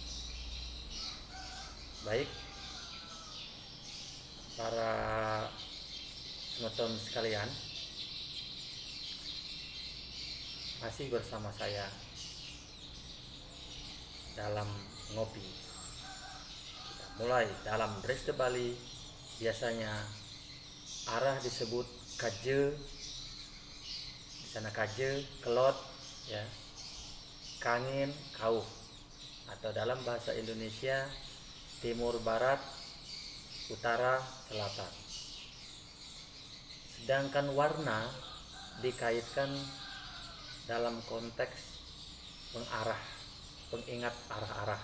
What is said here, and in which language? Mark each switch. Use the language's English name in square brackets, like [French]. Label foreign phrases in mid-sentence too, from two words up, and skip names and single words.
[Indonesian] Baik, para semeton sekalian, masih bersama saya dalam ngopi. Kita mulai dalam Dresta Bali. Biasanya arah disebut kaje, di sana kaje, kelot, ya, kangin, kauh, atau dalam bahasa Indonesia timur, barat, utara, selatan. Sedangkan warna dikaitkan dalam konteks mengarah, pengingat arah-arah.